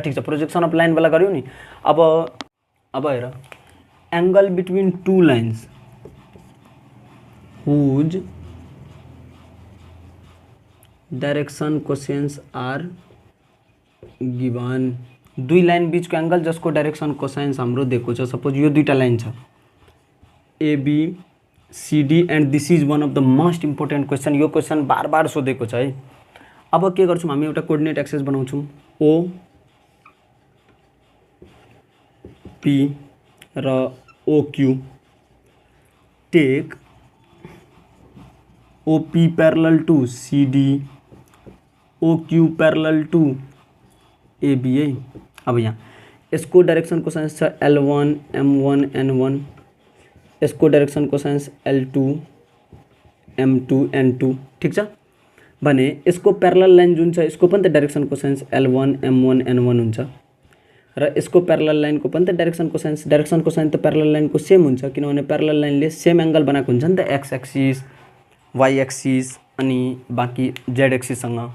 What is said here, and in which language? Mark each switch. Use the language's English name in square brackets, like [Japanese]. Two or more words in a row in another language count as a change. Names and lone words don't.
[Nepali] ठीक छ, [English] projection of line [Nepali] वाला गर्यौं नि। अब हेर, [English] angle between two lines whose direction cosines are given. [Nepali] दुई लाइन बीचको एंगल जसको [English] direction cosines [Nepali] हाम्रो दिएको छ। [English] सपोज [Nepali] यो दुईटा लाइन छ [English] एबी सीडी and this is one of the most important question. [Nepali] यो क्वेश्चन बार बार सोधेको छ है। अब के गर्छौं हामी, एउटा [English] coordinate axis [Nepali] बनाउँछौं ओ पी र ओ क्यू। [English] take O P parallel to C D, O Q parallel to A B है। [Nepali] अब यहाँ यसको [English] direction cosines [Nepali] छ L1 M1 N1, यसको [English] direction cosines [Nepali] L2 M2 N2। ठीक छ भने यसको [English] parallel line [Nepali] जुन छ यसको पनि त [English] direction cosines [Nepali] L1 M1 N1 हुन्छ र यसको [English] parallel line [Nepali] को पनि त [English] direction cosine [Nepali] त [English] parallel line [Nepali] को सेम हुन्छ, किनभने पैरेलल लाइनले [English] same angle [Nepali] बनाएको हुन्छ नि त [English] X axis Y axis [Nepali] अनि बाँकी [English] Z axis [Nepali] सँग।